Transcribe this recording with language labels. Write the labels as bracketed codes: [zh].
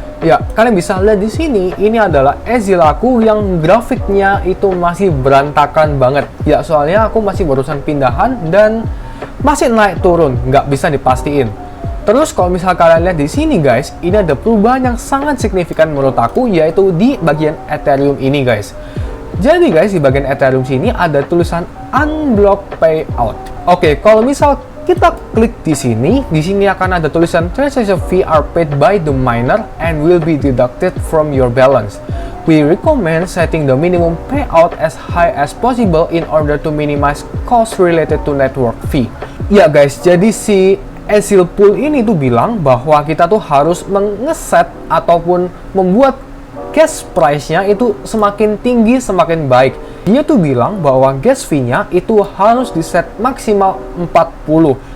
[id] Ya, kalian bisa lihat di sini, ini adalah Ezil aku yang grafiknya itu masih berantakan banget. Ya, soalnya aku masih barusan pindahan dan masih naik turun, nggak bisa dipastiin. Terus kalau misalnya kalian lihat di sini guys, ini ada perubahan yang sangat signifikan menurut aku, yaitu di bagian Ethereum ini guys. Jadi guys, di bagian Ethereum sini ada tulisan Unblock Payout. Oke, kalau misal kita klik di sini akan ada tulisan [en] transaction fee are paid by the miner and will be deducted from your balance. We recommend setting the minimum payout as high as possible in order to minimize cost related to network fee. [id] Ya guys, jadi si Ezil Pool ini tuh bilang bahwa kita tuh harus mengeset ataupun membuat gas price-nya itu semakin tinggi semakin baik. Dia tuh bilang bahwa gas fee-nya itu harus di set maksimal 40.